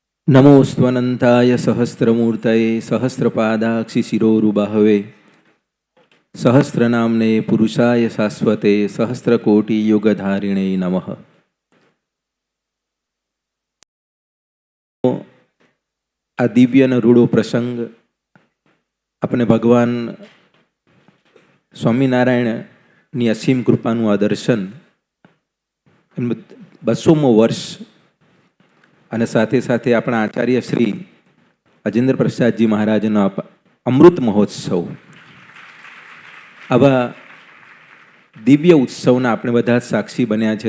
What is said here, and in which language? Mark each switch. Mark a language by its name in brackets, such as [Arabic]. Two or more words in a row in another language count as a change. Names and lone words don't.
[Sanskrit] नमो स्वनंताय सहस्रमूर्तये सहस्रपादाक्षि शिरोरुबाहवे सहस्रनाम्ने पुरुषाय शाश्वते सहस्रकोटि युगधारिणे नमः। [Gujarati] આ દિવ્ય ન રૂઢો પ્રસંગ અપને ભગવાન સ્વામીનારાયણની અસીમ કૃપાનું આ દર્શન 200મો વર્ષ અને સાથે સાથે આપણા આચાર્ય શ્રી અજેન્દ્ર પ્રસાદજી મહારાજનો અમૃત મહોત્સવ, આવા દિવ્ય ઉત્સવના આપણે બધા સાક્ષી બન્યા છે.